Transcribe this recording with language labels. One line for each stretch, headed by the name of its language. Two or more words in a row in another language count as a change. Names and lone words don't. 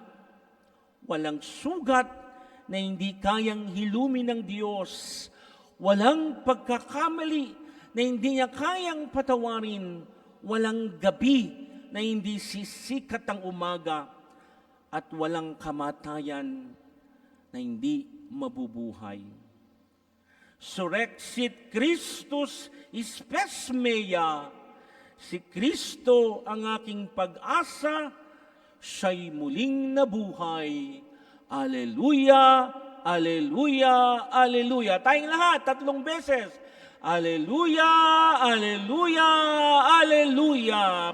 Filipino: Walang sugat na hindi kayang hilumin ng Diyos. Walang pagkakamali na hindi niya kayang patawarin. Walang gabi na hindi sisikat ang umaga. At walang kamatayan na hindi mabubuhay.
Latin: Surrexit Christus spes mea.
Filipino: Si Kristo ang aking pag-asa, siya'y muling nabuhay. Aleluya, aleluya, aleluya. Tayong lahat, 3 beses. Aleluya, aleluya, aleluya.